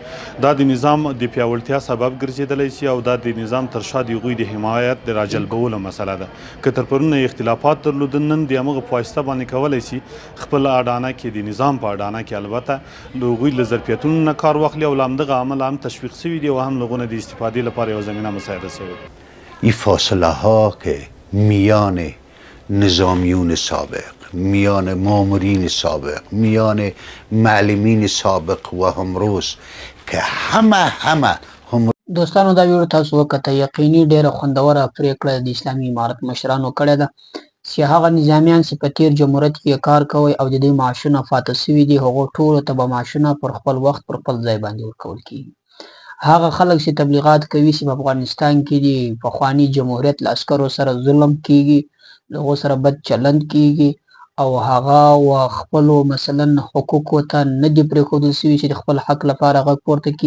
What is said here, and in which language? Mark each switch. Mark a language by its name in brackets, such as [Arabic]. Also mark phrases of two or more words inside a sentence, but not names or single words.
[Pashto] دا د نظام د پیاوړتیا سبب ګرځېدلی شي او دا د نظام تر شا د هغوی د حمایت د راجلبولو مسله ده. که تر پرونه اختلافات درلودل، نن د همغه په واسطه باندې کولی شي خپل اډانه کې د نظام په اډانه کې البته له هغوی له ظرفیتونو نه کار واخلي او له همدغه عمله هم تشویق شوي دي او هم لغونه د استفاده لپاره یو زمینه مساعده شوی. [Persian] این فاصله ها که میان نظامیون سابق، میان مامورین سابق، میان معلمین سابق و همروز که همه [Pashto] دوستانو دا ویډیو تاسو وکړه، یقیني ډیره خوندوره پریکړه د اسلامي امارت مشرانو کړې ده چې هغه نظامیان چې په تیر جمهوریت کې کار کوي او د دوی معاشونه فاته شوي دي، هغو ټولو ته به معاشونه پر خپل وخت پر خپل ځای باندې ورکول کېږي. هغه خلک چې تبلیغات کوي چې په افغانستان کې د پخواني جمهوریت له عسکرو سره ظلم کېږي، له هغو سره بد چلند کېږي او هغه و خپلو مثلا حقوقو ته نه دي پرېښودل شوي چې د خپل حق لپاره غږ پورته کړي.